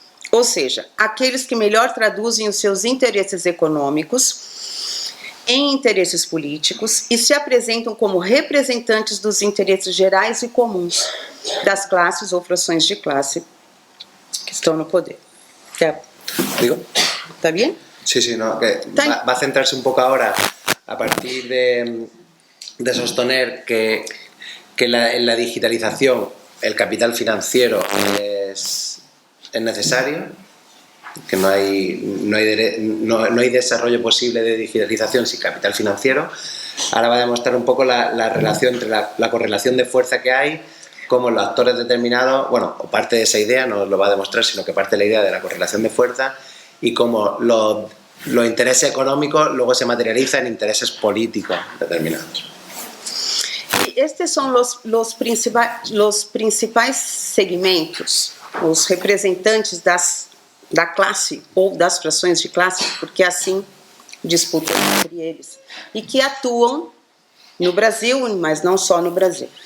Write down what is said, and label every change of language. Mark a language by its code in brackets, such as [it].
[pt] Ou seja, aqueles que melhor traduzem os seus interesses econômicos em interesses políticos e se apresentam como representantes dos interesses gerais e comuns das classes ou frações de classe que estão no poder. [es] ¿Digo? ¿Está bien? Sí, sí, no, que va a centrarse un poco ahora a partir de sostener que en la digitalización el capital financiero es necesario, que no hay desarrollo posible de digitalización sin capital financiero. Ahora va a demostrar un poco la relación entre la correlación de fuerza que hay, cómo los actores determinados, bueno, o parte de esa idea, no lo va a demostrar, sino que parte de la idea de la correlación de fuerza y cómo los intereses económicos luego se materializan en intereses políticos determinados. [pt] E estes são os principais segmentos, os representantes da classe ou das frações de classe, porque assim disputam entre eles, e que atuam no Brasil, mas não só no Brasil.